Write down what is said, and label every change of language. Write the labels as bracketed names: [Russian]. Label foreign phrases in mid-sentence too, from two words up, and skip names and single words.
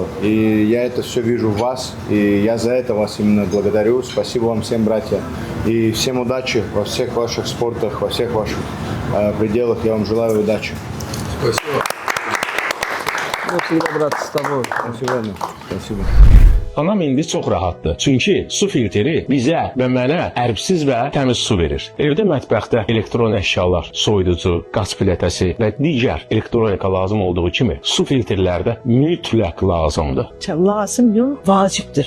[Russian] И я это все вижу в вас, и я за это вас именно благодарю. Спасибо вам всем, братья. И всем удачи во всех ваших спортах, во всех ваших пределах. Я вам желаю удачи. Спасибо. Mutlu brат, с тобой. Спасибо. Спасибо. [Azerbaijani] Anam indi çox rahatdır. Çünki su filtri bizə və mənə ərbsiz və təmiz su verir. Evdə mətbəxdə elektron əşyalar, soyuducu, qaz plitəsi və digər elektronika lazım olduğu kimi su filtrlərdə mütləq lazımdır. Lazım yox, vacibdir.